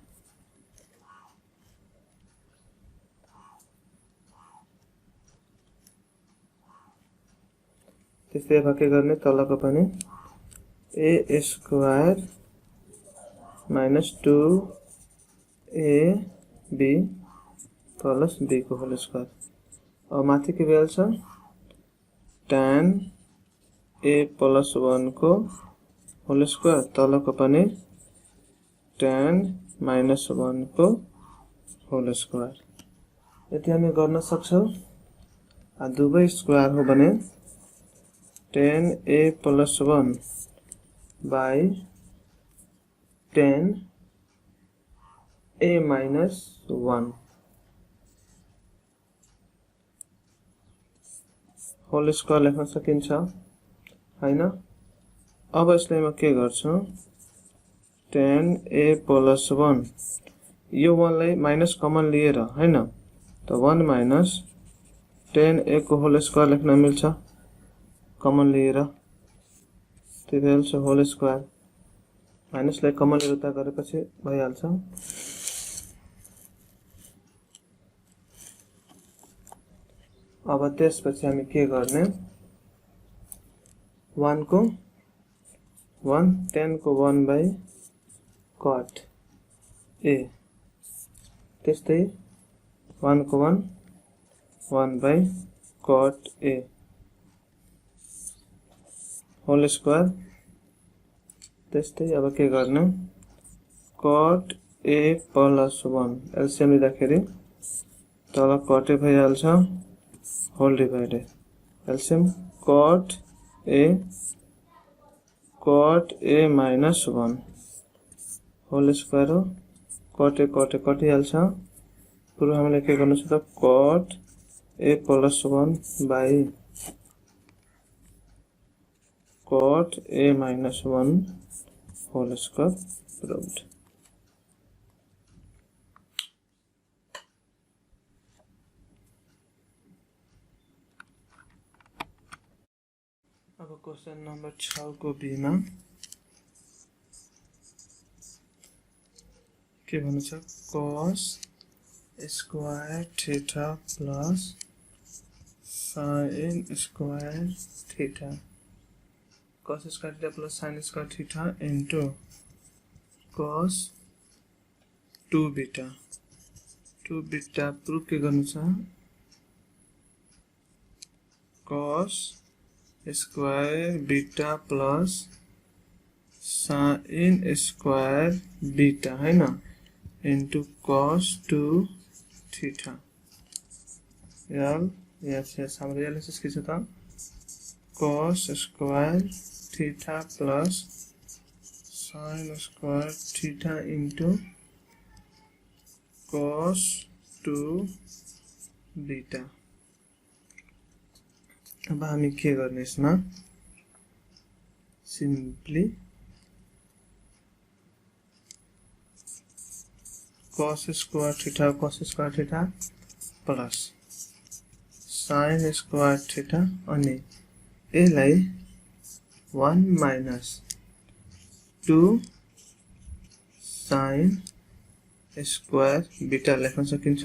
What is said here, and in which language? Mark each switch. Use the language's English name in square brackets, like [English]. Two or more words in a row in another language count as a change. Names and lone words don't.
[Nepali] त्यसै अब के गर्ने तलको पनि [English] a square minus 2ab plus b [Nepali] को [English] whole square [Nepali] और माथि के भइहाल्छ [English] tan a plus 1 [Nepali] को [English] whole square [Nepali] तलको पनि [English] tan minus 1 [Nepali] को [English] whole square [Nepali] यति हामी गर्न सक्छौं। दुवै स्क्वायर हो भने [English] tan a plus 1 by tan a minus 1 whole square [Nepali] लेख्न सकिन्छ हैन। अब यसलाई म के गर्छु [English] tan a plus 1 [Nepali] यो 1 लाई माइनस कमन लिएर हैन त [English] 1 minus tan a [Nepali] को [English] whole square [Nepali] लेख्न मिल्छ कमन लिएर त्यही भन्छ [English] whole square minus [Nepali] लाई कमन लिएर उता गरेपछि भइहाल्छ। अब त्यसपछि हामी के गर्ने 1 को 1 10 को [English] 1 by cot a [Nepali] त्यस्तै 1 को 1 [English] 1 by cot a whole square [Nepali] त्यस्तै अब के गर्ने [English] cot a plus 1 [Nepali] एलसीएम लिँदाखेरि तल [English] cot a [Nepali] भइहाल्छ [English] whole divided LCM cot a minus 1 whole square [Nepali] हो [English] cot a [Nepali] कटिहाल्छ पुरो हामीले के गर्नु छ त [English] cot a plus 1 by cot a minus 1 whole square proved. [Nepali] अब [English] question number 6 [Nepali] को बी में के भन्नु छ [English] cos square theta plus sin square theta cos square theta plus sin square theta into cos 2 beta proof [Nepali] के गर्नु छ [English] cos square beta plus sin square beta [Hindi] है ना [English] into cos 2 theta [Nepali] यार यहाँ हाम्रो एनालिसिस के छ त [English] cos square theta plus sin square theta into cos 2 beta. [Nepali] अब हामी के गर्ने यसमा सिम्पली [English] cos square theta plus sin square theta [Nepali] अनि यसलाई [English] 1 minus 2 sin square beta [Nepali] लेख्न सकिन्छ।